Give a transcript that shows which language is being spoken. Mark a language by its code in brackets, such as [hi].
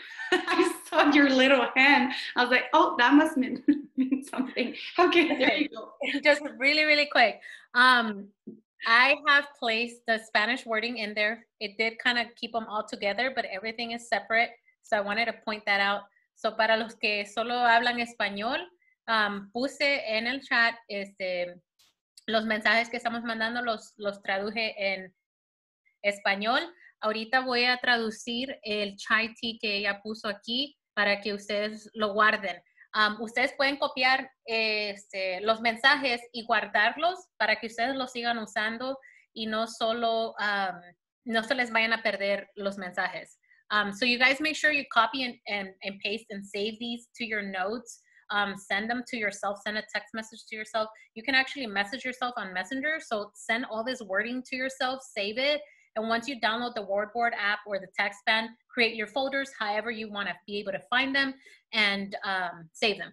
[en] I saw your little hand. I was like, oh, that must mean something. Okay, there you go. Just really, really quick. I have placed the Spanish wording in there. It did kind of keep them all together, but everything is separate. So I wanted to point that out. [es] So para los que solo hablan español, puse en el chat los mensajes que estamos mandando, los traduje en español. Ahorita voy a traducir el chai tea que ella puso aquí para que ustedes lo guarden. Ustedes pueden copiar los mensajes y guardarlos para que ustedes los sigan usando y no solo no se les vayan a perder los mensajes. [en] So you guys make sure you copy and paste and save these to your notes. Send them to yourself, send a text message to yourself. You can actually message yourself on Messenger. So send all this wording to yourself, save it. And once you download the Wordboard app or the TextBand, create your folders however you want to be able to find them and save them.